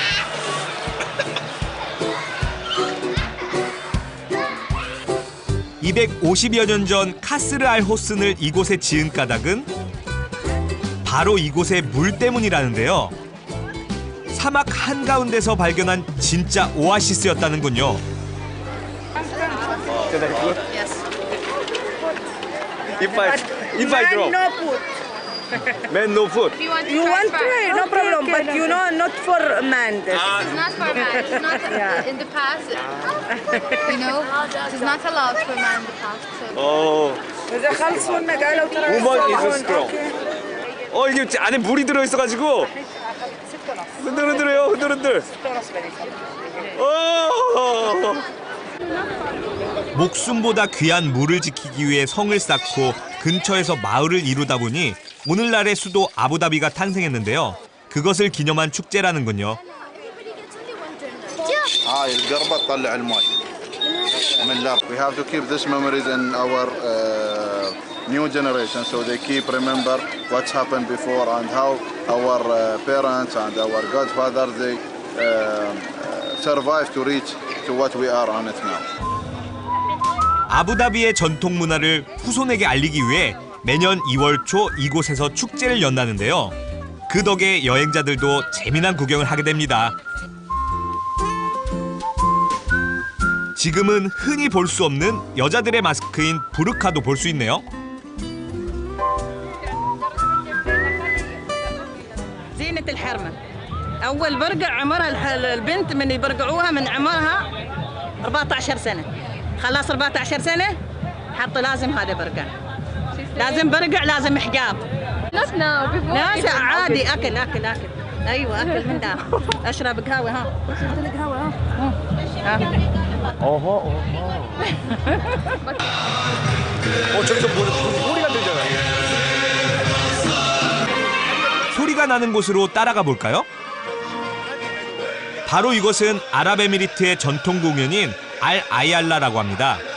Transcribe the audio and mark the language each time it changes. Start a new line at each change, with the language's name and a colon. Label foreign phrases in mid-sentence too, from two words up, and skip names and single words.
Korean: (250여 년) 전 카스르 알 호슨을 이곳에 지은 까닭은 바로 이곳의 물 때문이라는데요. 사막 한가운데서 발견한 진짜 오아시스였다는군요.
English: Yes. If I drop, No food. man no food. Do you want to You want to try eat, no problem, but you know, not for man. This. It's not for man. It's not Yeah. in the past. You know, it's not allowed for man in the past. So.
Arabic: إذا خلصوا لنا قالوا ترى
English: Woman is
Arabic: يسوون.
English: strong. Okay.
Korean: 이게 안에 물이 들어있어가지고 흔들흔들해요, 흔들흔들. 목숨보다 귀한 물을 지키기 위해 성을 쌓고 근처에서 마을을 이루다 보니 오늘날의 수도 아부다비가 탄생했는데요. 그것을 기념한 축제라는군요.
Arabic: القربة تطلع الماء من الارض.
English: We have to keep this memories in our new generation so they keep remember what's happened before and how our parents and our godfathers they survived to reach to what we are on it now.
Korean: 아부다비의 전통 문화를 후손에게 알리기 위해 매년 2월 초 이곳에서 축제를 연다는데요. 그 덕에 여행자들도 재미난 구경을 하게 됩니다. 지금은 흔히 볼 수 없는 여자들의 마스크인 부르카도 볼 수 있네요.
Arabic: زينة الحرمة. أول برقع عمرها البنت من يبرقعوها من عمرها 14 سنة. خلاص 14 سنة حط لازم هذا برقع. لازم برقع لازم حجاب.
English: Not now. Before.
Arabic: لا عادي أكل أكل أكل. أيوة أكل من ده. أشرب قهوة ها. شفت لك قهوة ها.
Korean: 저기서 소리가 들잖아요. 소리가 나는 곳으로 따라가 볼까요? 바로 이곳은 아랍에미리트의 전통 공연인 알 아이알라라고 합니다.